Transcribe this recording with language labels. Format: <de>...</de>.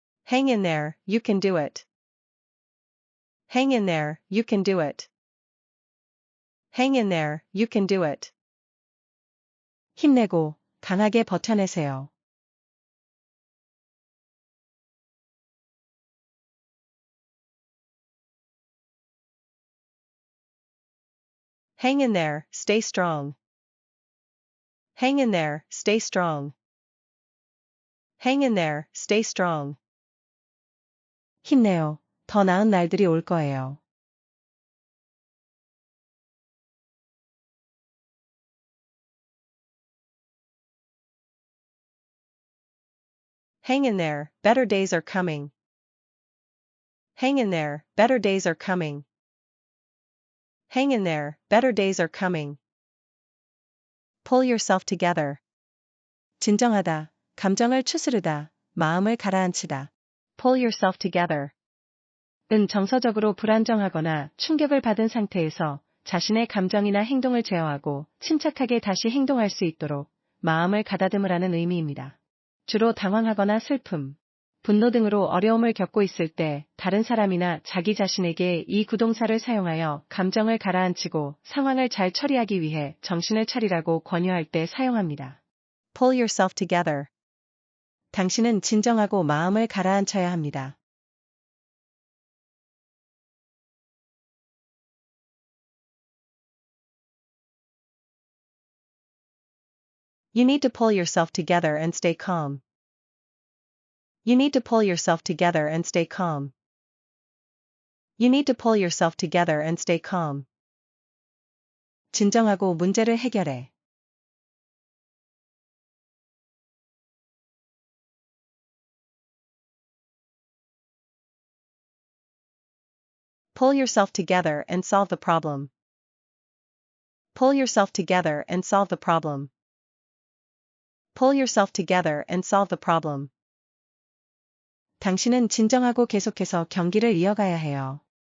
<en>hang in there, you can do it. hang in there, you can do it. hang in there, you can do it.</en> <ko>힘내고 강하게 버텨내세요.</ko> <en>hang in there, stay strong. hang in there, stay strong. hang in there, stay strong.</en> <ko>힘내요. 더 나은 날들이 올 거예요.</ko> <en>hang in there, better days are coming. hang in there, better days are coming. hang in there, better days are coming. pull yourself together.</en> <ko>진정하다, 감정을 추스르다, 마음을 가라앉히다.</ko> <en>pull yourself together.</en> <ko>은 정서적으로 불안정하거나 충격을 받은 상태에서 자신의 감정이나 행동을 제어하고 침착하게 다시 행동할 수 있도록 마음을 가다듬으라는 의미입니다. 주로 당황하거나 슬픔, 분노 등으로 어려움을 겪고 있을 때 다른 사람이나 자기 자신에게 이 구동사를 사용하여 감정을 가라앉히고 상황을 잘 처리하기 위해 정신을 차리라고 권유할 때 사용합니다.</ko> <en>pull yourself together.</en> <ko>당신은 진정하고 마음을 가라앉혀야 합니다.</ko> <en>You need to pull yourself together and stay calm. You need to pull yourself together and stay calm. You need to pull yourself together and stay calm.</en> <ko>진정하고 문제를 해결해.</ko> <en>Pull yourself together and solve the problem. Pull yourself together and solve the problem. Pull yourself together and solve the problem.</en> <ko>당신은 진정하고 계속해서 경기를 이어가야 해요.</ko>